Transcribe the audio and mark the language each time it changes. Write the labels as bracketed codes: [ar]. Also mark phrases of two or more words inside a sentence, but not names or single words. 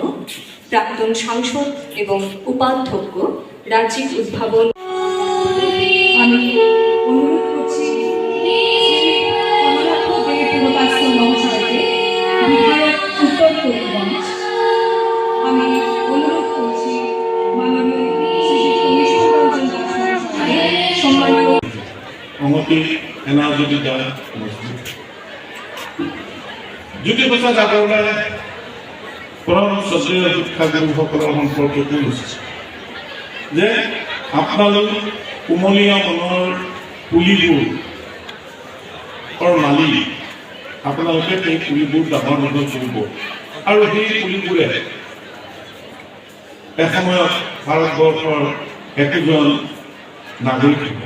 [bn] প্রাক্তন সাংসদ এবং উপাধ্যক্ষ রাজ্যিক উদ্ভাবন আমি অনুরোধ করছি মহাশয়কে, বিধায়ক উত্তর করিমগঞ্জ। আমি অনুরোধ করছি মাননীয় শ্রীযুক্ত বিষ্ণু রঞ্জন দাস মহাশয়কে, সম্মানীয় [as] সংহতি এনাজতি দ্বারা জ্যোতিপ্ৰসাদ আগৰৱালাই পৰম শ্ৰদ্ধেয় শিক্ষাগুৰুসকলৰ সম্পৰ্কে কৈছে যে আপোনালোক কোমলীয়া মনৰ পুলিবোৰ মালি আপোনালোকে সেই পুলিবোৰ ডাঙৰ ডাঙৰ কৰিব আৰু সেই পুলিবোৰে এসময়ত ভাৰতবৰ্ষৰ একোজন নাগৰিক হ'ব।